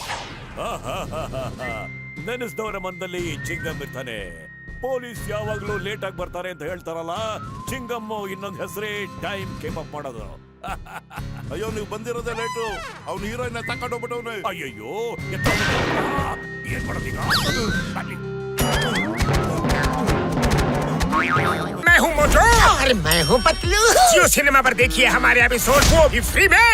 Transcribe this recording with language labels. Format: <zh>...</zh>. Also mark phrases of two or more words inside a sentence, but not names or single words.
<kn>ನೆನೆಸ್ದವರ ಮನದಲ್ಲಿ ಚಿಂಗಮ್ ಇರ್ತಾನೆ. ಪೊಲೀಸ್ ಯಾವಾಗ್ಲೂ ಲೇಟ್ ಆಗಿ ಬರ್ತಾರೆ ಅಂತ ಹೇಳ್ತಾರಲ್ಲ, ಚಿಂಗಮ್ಮು ಇನ್ನೊಂದು ಹೆಸರೇ</kn> <en>time keep up</en> <kn>ಮಾಡೋದು. ಅಯ್ಯೋ, ನೀವು ಬಂದಿರೋದೇ ಲೇಟು. ಅವ್ನು ಹೀರೋಯಿನ್ ತಕೊಂಡೋಗ್ಬಿಟ್ಟವ್ನೆ. ಅಯ್ಯಯ್ಯೋ, ಏನ್ ಮಾಡೋದೀಗ?</kn> <hi>मैं हूँ मोटू। अरे मैं हूँ पतलू। जियो सिनेमा पर देखिए हमारे एपिसोड को भी फ्री में।</hi>